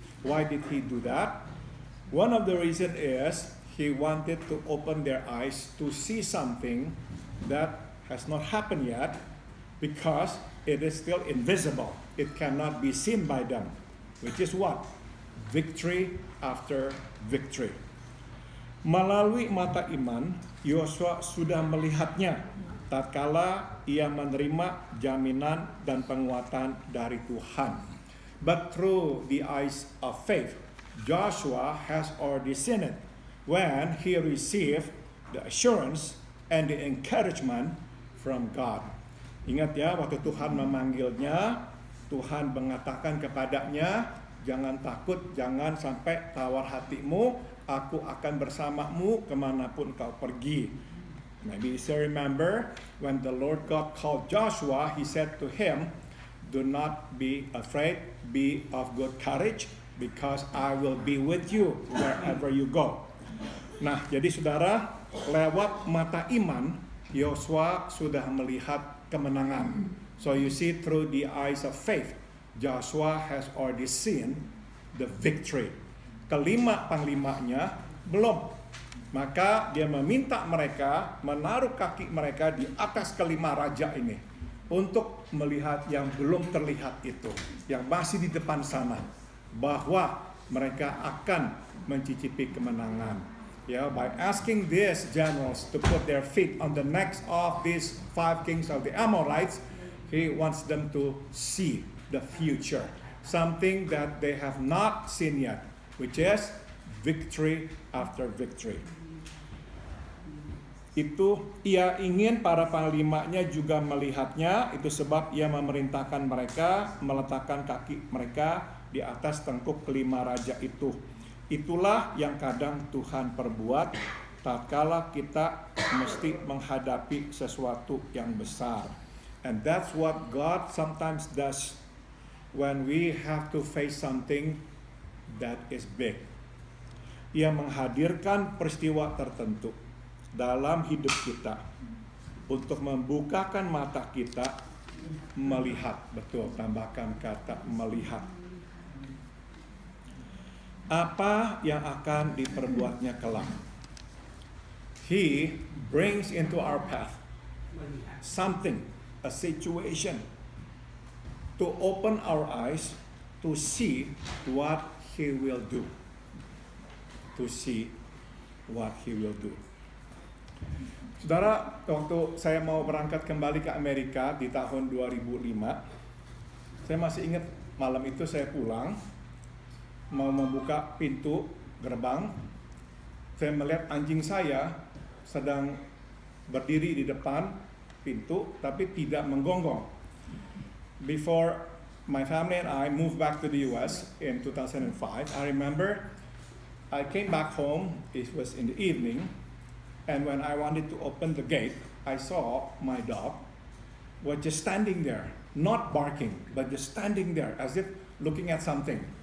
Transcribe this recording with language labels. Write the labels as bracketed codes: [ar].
[en] Why did he do that? One of the reasons is he wanted to open their eyes to see something that has not happened yet, because it is still invisible. It cannot be seen by them, which is what? Victory after victory. [id] Melalui mata iman, Yosua sudah melihatnya tatkala ia menerima jaminan dan penguatan dari Tuhan. [en] But through the eyes of faith, Joshua has already seen it when he received the assurance and the encouragement from God. [id] Ingat ya, waktu Tuhan memanggilnya, Tuhan mengatakan kepadanya, jangan takut, jangan sampai tawar hatimu, aku akan bersamamu kemanapun kau pergi. [en] Maybe you still remember when the Lord God called Joshua, he said to him, do not be afraid, be of good courage, because I will be with you wherever you go. [id] Nah, jadi saudara, lewat mata iman, Yosua sudah melihat kemenangan. [en] So you see through the eyes of faith, Joshua has already seen the victory. [id] Kelima panglimanya belum. Maka dia meminta mereka menaruh kaki mereka di atas kelima raja ini untuk melihat yang belum terlihat itu, yang masih di depan sana, bahwa mereka akan mencicipi kemenangan. [en] Ya, by asking these generals to put their feet on the necks of these 5 kings of the Amorites, he wants them to see the future, something that they have not seen yet, which is victory after victory. [id] Itu ia ingin para panglimanya juga melihatnya, itu sebab ia memerintahkan mereka meletakkan kaki mereka di atas tengkuk kelima raja itu. Itulah yang kadang Tuhan perbuat tatkala kita mesti menghadapi sesuatu yang besar. [en] And that's what God sometimes does when we have to face something that is big. [id] Ia menghadirkan peristiwa tertentu dalam hidup kita untuk membukakan mata kita melihat. Betul, tambahkan kata melihat. Apa yang akan diperbuatnya kelak. [en] He brings into our path something, a situation, to open our eyes to see what He will do. To see what He will do. [id] Saudara, waktu saya mau berangkat kembali ke Amerika di tahun 2005, saya masih ingat malam itu saya pulang, mau membuka pintu gerbang, saya melihat anjing saya sedang berdiri di depan pintu, tapi tidak menggonggong. [en] Before my family and I moved back to the US in 2005, I remember I came back home, it was in the evening, and when I wanted to open the gate, I saw my dog was just standing there, not barking, but just standing there as if looking at something.